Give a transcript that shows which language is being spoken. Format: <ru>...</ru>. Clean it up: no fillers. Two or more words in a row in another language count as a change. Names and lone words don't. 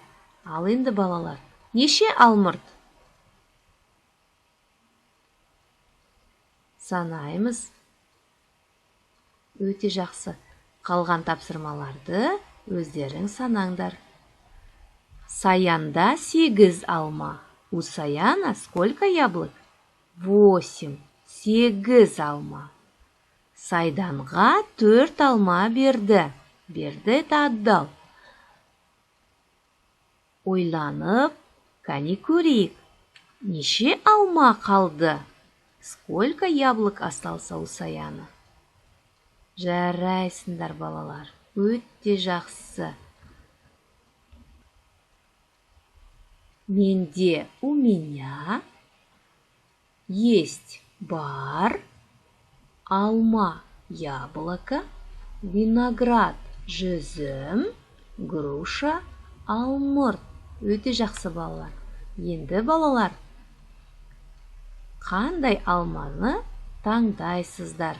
<kk>Ал енді балалар, неше алмұрт? Санаймыз. Өте жақсы. Қалған тапсырмаларды өздерің санаңдар. Саянда 8 алма.</kk> <ru>У Саяна сколько яблок? 8.</ru> <kk>8 алма. Сайданға 4 алма берді. Берді,</kk> <ru>это отдал.</ru> <kk>Ойланып, кәне көрейік. Неше алма қалды?</kk> <ru>Сколько яблок остался у Саяна?</ru> <kk>Жарайсыңдар, балалар. Өте жақсы. Менде,</kk> <ru>у меня есть</ru> <kk>бар, алма,</kk> <ru>яблоко, виноград, жүзім, груша, алмұрт.</ru> <kk>Өте жақсы, балалар. Енді, балалар, қандай алманы таңдайсыздар?</kk>